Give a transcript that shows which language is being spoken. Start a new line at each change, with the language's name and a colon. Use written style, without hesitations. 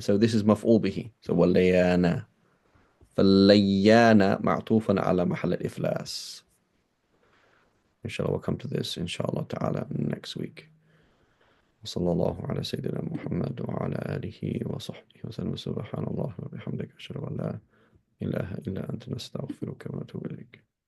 English: So this is مفعول به. So والليانة.
Arabic: فالليانة معطوفا على محل الإفلاس.
English: Inshallah, we'll come to this inshallah ta'ala next week.
Arabic: وصلى الله على سيدنا محمد وعلى آله وصحبه وسلم. سبحان الله وبحمدك أشهد أن لا إله إلا أنت نستغفرك ونتوب إليك.